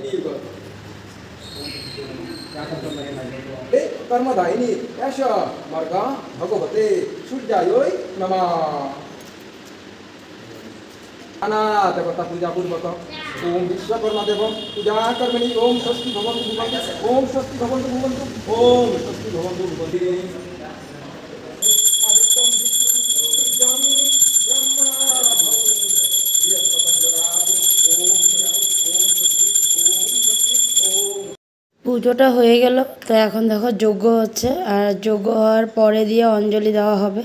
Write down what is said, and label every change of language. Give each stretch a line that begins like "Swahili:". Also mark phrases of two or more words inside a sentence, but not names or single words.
Sanskrit: कर्मदायिनी यश मार्ग भगवते सूर्याय नमः। अनाथ देवता पूजा पूर्वक ओम विश्वकर्मा देव पूजा कर्मणि ओम स्वस्ति भवन्तु भवन्तु ओम स्वस्ति भवन्तु भवन्तु ओम स्वस्ति भवन्तु भवन्तु।
Bangla: পুজোটা হয়ে গেল, তো এখন দেখো যজ্ঞ হচ্ছে, আর যজ্ঞ হওয়ার পরে দিয়ে অঞ্জলি দেওয়া হবে।